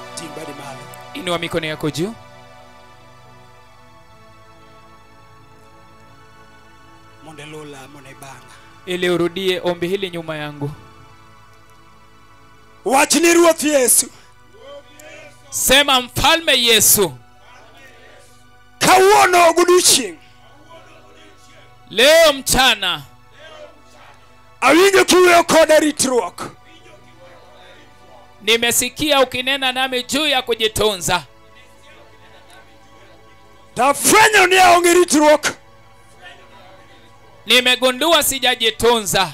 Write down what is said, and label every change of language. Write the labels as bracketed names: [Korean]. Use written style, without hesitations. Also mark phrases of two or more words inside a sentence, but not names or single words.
[Luo (Kenya and Tanzania)] ting' badi malo. [Swahili] Inua mikono yako juu. [Luo (Kenya and Tanzania)] Mondo lola mone banga. [Swahili] Ili urudie ombi hili nyuma yangu. [Luo (Kenya and Tanzania)] Wach ni Ruoth Yesu. [Swahili] Sema Mfalme Yesu. [Luo (Kenya and Tanzania)] Kawuono godiochieng'. [Swahili] Leo mchana. [Luo (Kenya and Tanzania)] Awinjo kiweyo koda ritruok. [Swahili] Nimesikia ukinena nami juu ya kujitunza. [Luo (Kenya and Tanzania)] Tafwenyo ni aonge ritruok. [Swahili] Nimegundua sijajitunza.